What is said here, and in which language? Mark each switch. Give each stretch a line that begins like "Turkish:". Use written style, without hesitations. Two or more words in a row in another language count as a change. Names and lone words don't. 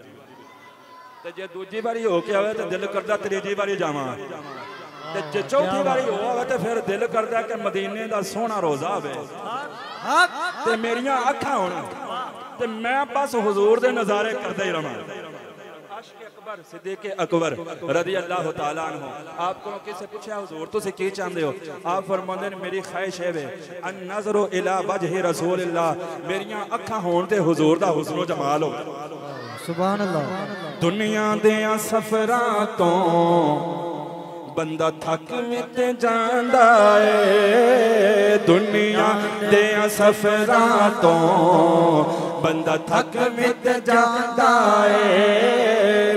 Punjabi: ਤੇ ਜੇ ਦੂਜੀ ਬਾਰੀ ਹੋ ਕੇ ਆਵੇ ਤੋ ਦਿਲ ਕਰਤਾ ਤੀਜੀ ਬਾਰੀ ਜਾਵਾਂ। ਤੇ ਜੇ ਚੌਥੀ ਬਾਰੀ ਹੋ ਆਵੇ ਤੋ ਫਿਰ ਦਿਲ ਕਰਤਾ ਕਿ ਮਦੀਨੇ ਦਾ ਸੋਹਣਾ ਰੋਜ਼ਾ ਆਵੇ ਤੇ ਮੇਰੀਆਂ ਅੱਖਾਂ ਹੋਣ ਤੇ ਮੈਂ ਬਸ ਹੁਜ਼ੂਰ ਦੇ ਨਜ਼ਾਰੇ ਕਰਦਾ ਹੀ ਰਹਾਂ।
Arabic: आशिक अकबर सिद्दीक अकबर رضي الله تعالى عنه,
Punjabi: ਆਪਕੋ ਕਿਸੇ ਪੁੱਛਾ ਹੁਜ਼ੂਰ ਤੁਸੀਂ ਕੀ ਚਾਹਤੇ ਹੋ, ਆਪ ਫ਼ਰਮਾਂਦੇ ਨੇ ਮੇਰੀ ਖ਼ਾਹਿਸ਼ ਹੈ
Arabic: النظر إلى وجه رسول الله,
Punjabi: ਮੇਰੀਆਂ ਅੱਖਾਂ ਹੋਣ ਤੇ ਹੁਜ਼ੂਰ ਦਾ ਹੁਸਨ ਜਮਾਲ ਹੋ।
Arabic: سبحان الله.
Punjabi: ਦੁਨੀਆ ਦੀਆਂ ਸਫ਼ਰਾਂ ਤੋਂ ਬੰਦਾ ਥੱਕ ਵਿਚ ਜਾਂਦਾ ਹੈ। ਦੁਨੀਆ ਦੀਆਂ ਸਫ਼ਰਾਂ ਤੋਂ ਬੰਦਾ ਥੱਕ ਵਿਚ ਜਾਂਦਾ ਹੈ।